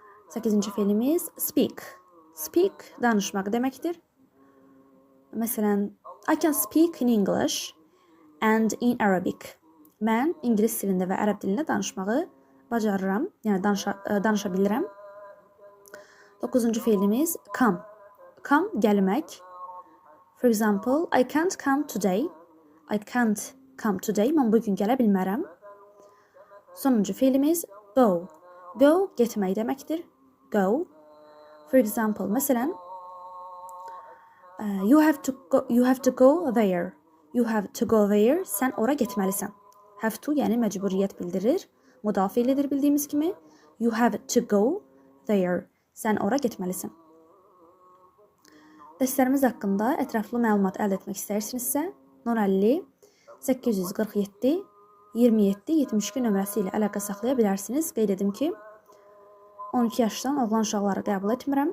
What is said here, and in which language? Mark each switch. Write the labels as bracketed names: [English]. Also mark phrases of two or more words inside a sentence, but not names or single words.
[Azerbaijani] 8-ci fe'limiz speak. Speak danışmaq deməkdir. Məsələn, [English] I can speak in English and in Arabic. [Azerbaijani] Mən ingilis dilində və ərəb dilində danışmağı bacarıram, yəni danışa bilirəm. 9-cu fe'limiz come. Come gəlmək. [English] For example, I can't come today. I can't come today. [Azerbaijani] Mən bugün gələ bilmərəm. Sonuncu fe'limiz go. Go getmək deməkdir. Go. [English] For example, məsələn, you have to go there. You have to go there. [Azerbaijani] Sən ora getməlisən. [English] Have to [Azerbaijani] yəni məcburiyyət bildirir. Müdafiəlidir bildiyimiz kimi. [English] You have to go there. [Azerbaijani] Sən ora getməlisən. Dərslərimiz haqqında ətraflı məlumat əldə etmək istəyirsinizsə, 050 847 27 72 nömrəsi ilə əlaqə saxlaya bilərsiniz. Qeyd edim ki, 12 yaşdan oğlan uşaqları qəbul etmirəm.